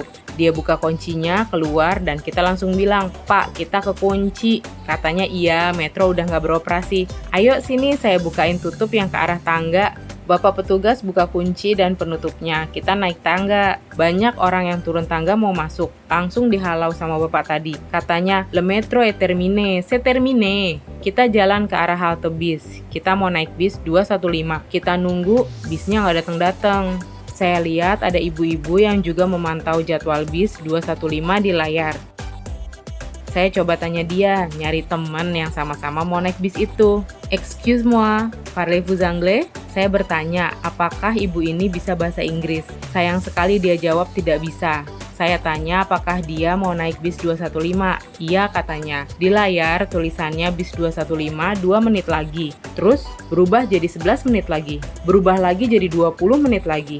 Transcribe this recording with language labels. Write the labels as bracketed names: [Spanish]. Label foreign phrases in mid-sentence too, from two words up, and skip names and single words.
[Indonesian] Dia buka kuncinya, keluar, dan kita langsung bilang, "Pak, kita kekunci." Katanya iya, metro udah nggak beroperasi. Ayo sini, saya bukain tutup yang ke arah tangga. Bapak petugas buka kunci dan penutupnya. Kita naik tangga. Banyak orang yang turun tangga mau masuk. Langsung dihalau sama bapak tadi. Katanya, [French] "Le metro est terminé, c'est terminé." [Indonesian] Kita jalan ke arah halte bis. Kita mau naik bis 215. Kita nunggu, bisnya nggak datang-datang. Saya lihat ada ibu-ibu yang juga memantau jadwal bis 215 di layar. Saya coba tanya dia, nyari teman yang sama-sama mau naik bis itu. [French] "Excuse-moi, parlez-vous anglais?" [Indonesian] Saya bertanya, apakah ibu ini bisa bahasa Inggris? Sayang sekali dia jawab tidak bisa. Saya tanya apakah dia mau naik bis 215. Iya katanya. Di layar tulisannya bis 215 2 menit lagi. Terus berubah jadi 11 menit lagi. Berubah lagi jadi 20 menit lagi.